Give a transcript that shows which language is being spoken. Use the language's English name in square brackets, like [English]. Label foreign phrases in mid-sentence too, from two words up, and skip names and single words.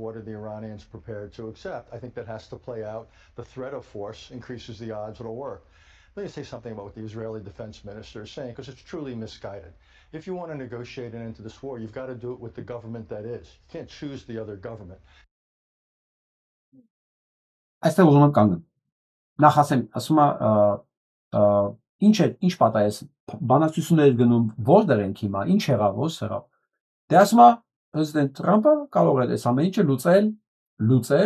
[English] What are the Iranians prepared to accept? I think that has to play out. The threat of force increases the odds it'll work. Let me say something about what the Israeli defense minister is saying, because it's truly misguided. If you want to negotiate an end to this war, you've got to do it with the government that is. You can't choose the other government. [Armenian] Այստեղ ուզում եմ կանգնեմ։ Նախ ասում ինչ պատահեց, բանակցություններ գնում, որտեղ ենք հիմա, ինչ եղավ, ո՞ս եղավ։ Դե ասում է Պրեզիդենտ Թրամփը կարող է այս ամեն ինչը լուծել